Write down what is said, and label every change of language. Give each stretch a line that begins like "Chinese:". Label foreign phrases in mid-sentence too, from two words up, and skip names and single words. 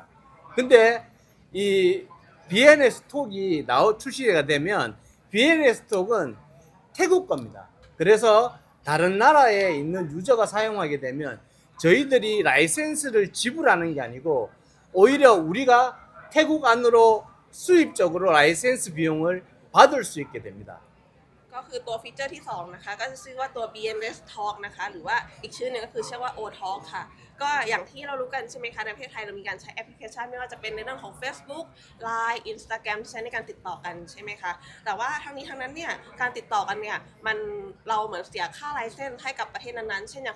Korean: 근데 이 BNS 톡이 출시가 되면 BNS 톡은 태국 겁니다. 그래서 다른 나라에 있는 유저가 사용하게 되면 저희들이 라이센스를 지불하는 게 아니고 오히려 우리가 태국 안으로 수입적으로 라이센스 비용을 받을 수 있게 됩니다.
Thai: ก็คือตัวฟีเจอร์ที่2นะคะก็จะชื่อว่าตัว BNS Talk นะคะหรือว่าอีกชื่อหนึงก็คือชื่อว่า O Talk ค่ะก็อย่างที่เรารู้กันใช่ไหมคะในประเทศไทยเรามีการใช้แอปพลิเคชันไม่ว่าจะเป็นในเรื่องของ Facebook Line Instagram ที่ใช้ในการติดต่อกันใช่ไหมคะแต่ว่าทั้งนี้ทั้งนั้นเนี่ยการติดต่อกันเนี่ยเราเหมือนเสียค่าไลเซนส์ให้กับประเทศนั้นๆเช่นอย่างของ